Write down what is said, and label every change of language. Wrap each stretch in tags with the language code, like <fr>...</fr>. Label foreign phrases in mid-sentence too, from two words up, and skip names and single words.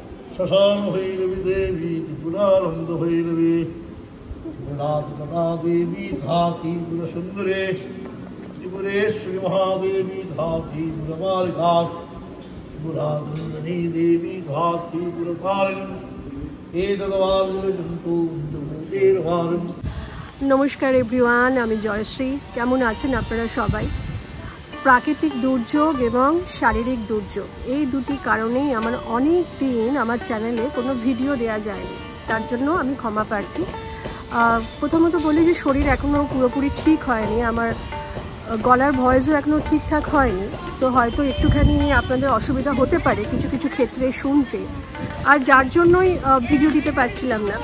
<sa>शशांक भैरवी देवी त्रिपुरानंद भैरवी त्रिपुरात्मका देवी धाती पुरसुंदरे त्रिपुरेश्वरी महादेवी धाती पुरमालिका त्रिपुरानंदिनी देवी धाती पुरकारिणी</sa> <bn>নমস্কার এভরিওয়ান, আমি জয়শ্রী। কেমন आছেন আপনারা সবাই? প্রাকৃতিক দুর্যোগ এবং শারীরিক দুর্যোগ এই দুটি কারণেই আমার অনেক দিন আমার চ্যানেলে কোনো ভিডিও দেওয়া যায়নি, তার জন্য আমি ক্ষমা প্রার্থী। প্রথমত বলি যে শরীর এখনও পুরোপুরি ঠিক হয়নি, আমার গলার ভয়েসও এখনও ঠিকঠাক হয়নি, তো হয়তো একটুখানি আপনাদের অসুবিধা হতে পারে কিছু কিছু ক্ষেত্রে শুনতে, আর যার জন্যই ভিডিও দিতে পারছিলাম না।</bn>